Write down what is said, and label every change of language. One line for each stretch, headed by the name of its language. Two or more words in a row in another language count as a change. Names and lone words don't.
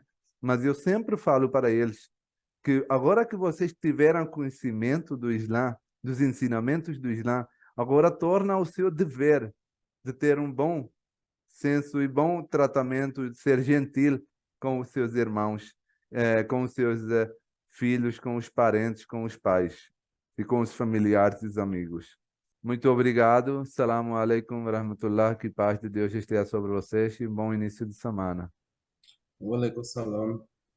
Portuguese: Mas eu sempre falo para eles que agora que vocês tiveram conhecimento do Islã, dos ensinamentos do Islã, agora torna o seu dever de ter um bom senso e bom tratamento, de ser gentil com os seus irmãos, com os seus filhos, com os parentes, com os pais e com os familiares e os amigos. Muito obrigado.
Arabic: السلام عليكم ورحمة الله.
Portuguese: Que paz de Deus esteja sobre vocês e bom início de semana.
Arabic: وعليكم السلام.